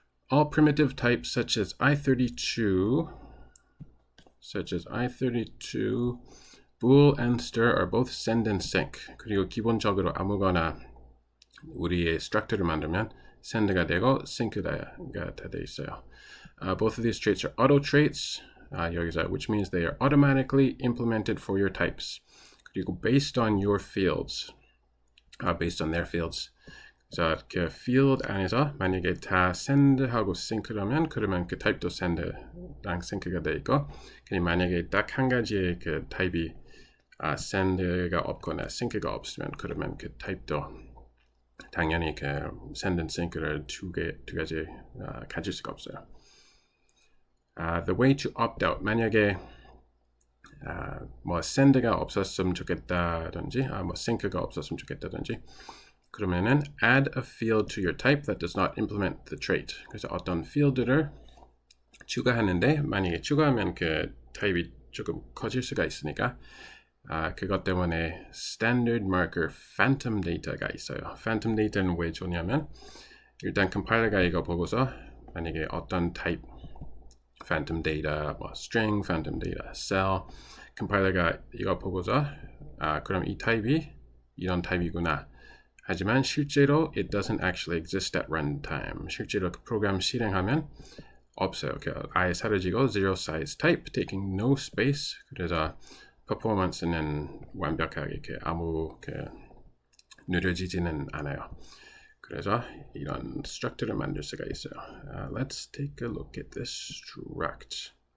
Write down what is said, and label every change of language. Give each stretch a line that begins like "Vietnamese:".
English: All primitive types such as I32 bool and stir are both send and sync.
Korean: 그리고 기본적으로 아무거나 우리의 structure를 만들면 send가 되고 sync가 다 돼 있어요.
English: Both of these traits are auto traits.
Korean: 여기서
English: which means they are automatically implemented for your types.
Korean: 그리고
English: based on your fields. Based on their fields.
Korean: 그래서 그 field 안에서 만약에 다 send하고 sync라면 그러면 그 타입도 send랑 sync가 돼 있고 그리고 만약에 딱 한 가지의 그 타입이 send가 없거나 sync가 없으면 그러면 그 타입도 당연히 그 send and sync를 두 가지 가질 수가 없어요.
English: The way to opt out
Korean: 만약에 뭐 send가 없었으면 좋겠다든지 뭐 sync가 없었으면 좋겠다든지 그러면은
English: add a field to your type that does not implement the trait.
Korean: 그래서 어떤 field를 추가하는데 만약에 추가하면 그 타입이 조금 커질 수가 있으니까 그것 때문에 standard marker phantom data가 있어요. phantom data는 왜 좋냐면 일단 컴파일러가 이거 보고서 만약에 어떤 타입 phantom data, 뭐 string, phantom data, cell 컴파일러가 이거 보고서 그럼 이 타입이 이런 타입이구나. 하지만 실제로
English: it doesn't actually exist at runtime.
Korean: 실제로 그 프로그램 실행하면 없어요. 아예 사라지고
English: zero size type, taking no space.
Korean: 그래서 퍼포먼스는 완벽하게 이렇게 아무 느려지지는 않아요. 그래서 이런 structure를 만들 수가 있어요.
English: Let's take a look at this struct.